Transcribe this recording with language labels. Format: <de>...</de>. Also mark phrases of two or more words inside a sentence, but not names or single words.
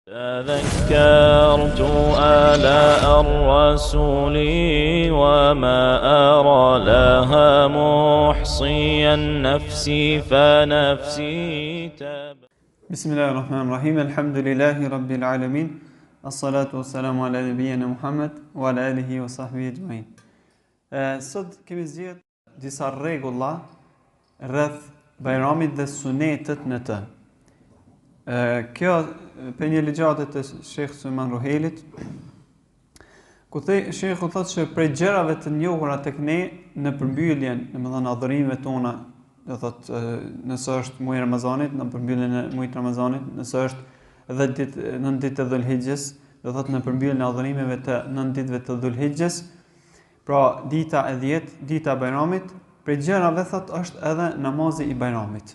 <ar>تذكرت آلاء الرسول وما أرى لها محصيا نفسي فنفسي بسم الله الرحمن الرحيم الحمد لله رب العالمين الصلاة والسلام على نبينا محمد وعلى آله وصحبه أجمعين.</ar> <sq>Sot kemi zgjedhur disa rregulla rreth Bajramit dhe sunetet në të. Kjo për një ligjate të Shekh Sulejman Ruhelit, ku Shekhu thotë që prej gjërave të njohura tek ne në përmbylljen, domethënë adhurimeve tona, do thotë nëse është muaji i Ramazanit, në përmbylljen e muajit Ramazanit, nëse është 10 ditë, 9 ditë të Dhulhijhes, do thotë në përmbylljen e adhurimeve të 9 ditëve të Dhulhijhes, pra dita e 10, dita e Bajramit, prej gjërave thotë është edhe namazi i Bajramit.</sq>